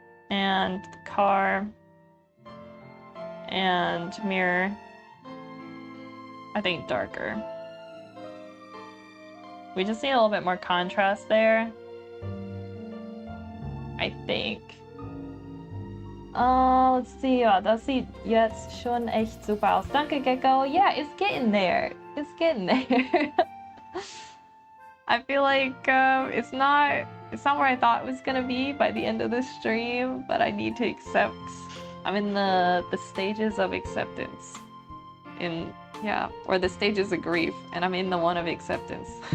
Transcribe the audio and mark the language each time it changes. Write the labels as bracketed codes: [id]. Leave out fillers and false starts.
[en] And the car and mirror, I think darker. We just need a little bit more contrast there, I think. Let's see. [de] Das sieht jetzt schon echt super aus. Danke, [en] Gecko. Yeah, it's getting there. It's getting there. I feel like it's not where I thought it was gonna be by the end of this stream, but I need to accept. I'm in the stages of acceptance. Or the stages of grief, and I'm in the one of acceptance.